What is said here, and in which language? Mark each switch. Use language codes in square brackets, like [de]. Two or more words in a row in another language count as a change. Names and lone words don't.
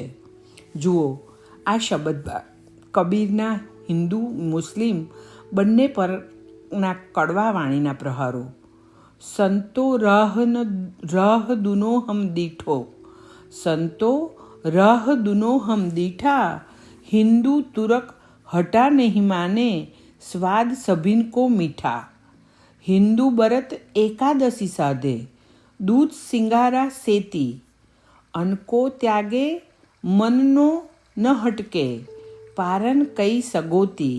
[gu] જુઓ, આ શબ્દમાં કબીરના હિન્દુ મુસ્લિમ બંને પરના કડવા વાણીના પ્રહારો. [hi] संतो राह दुनो हम दीठो, संतो राह दुनो हम दीठा, हिंदू तुरक हटा नहीं माने, स्वाद सभिन को मीठा. हिंदू बरत एकादशी साधे, दूध सिंगारा सेती, अनको त्यागे मननो न हटके, पारन कई सगोती.